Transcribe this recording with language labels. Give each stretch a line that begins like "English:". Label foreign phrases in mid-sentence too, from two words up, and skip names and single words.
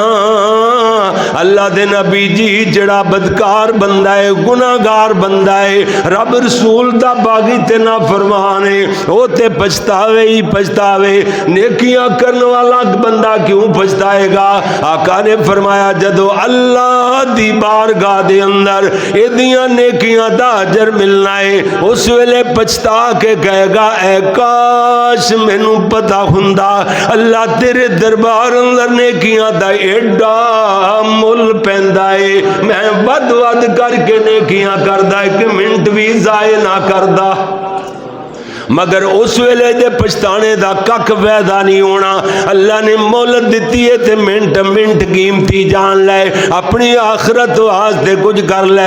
Punjabi: اللہ دے نبی جی جڑا بدکار بندہ ہے، گناہگار بندہ ہے، رب رسول دا باغی تے نافرمان ہے، او تے پچھتاوے ہی پچھتاوے۔ نیکیاں کرنے والا بندہ کیوں پچھتائے گا؟ آقا نے فرمایا جدو اللہ دی بارگاہ دے اندر ایدیاں نیکیاں دا اجر ملنا ہے، اس ویلے پچھتا کے کہے گا اے کاش مینوں پتہ ہوندا اللہ تیرے دربار اندر نیکیاں دا ایڈا مل پیندا ہے، میں ود ود کر کے نیکیاں کردا، ایک منٹ بھی ضائع نہ کردا۔ مگر اس ویلے دے پچھتانے دا کک فائدہ نہیں ہونا۔ اللہ نے مہلت دیتی ہے تے منٹ منٹ قیمتی جان لے، اپنی آخرت واسطے کچھ کر لے۔